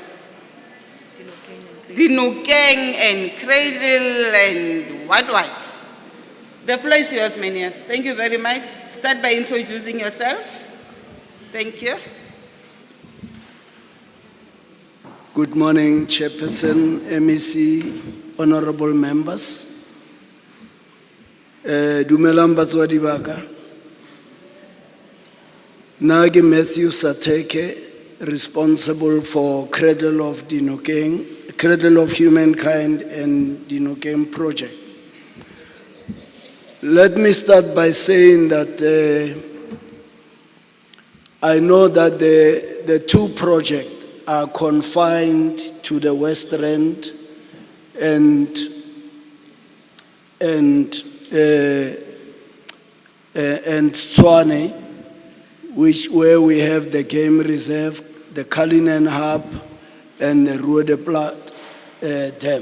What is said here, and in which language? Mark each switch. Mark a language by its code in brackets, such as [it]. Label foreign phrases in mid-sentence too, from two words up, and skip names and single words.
[en] Dinukeng and Cradle and what? The floor is yours, Mania. Thank you very much. Start by introducing yourself. Thank you. Good morning, Chairperson, MEC, honorable members. [nso] Dumelang batswadi ba ka. Nna ke Matthew Sateke, [en] responsible for Cradle of Humankind and Dinokeng project. Let me start by saying that I know that the two projects are confined to the West Rand and Tshwane, where we have the game reserve, the Cullinan Hub, and the Roodeplaat Dam.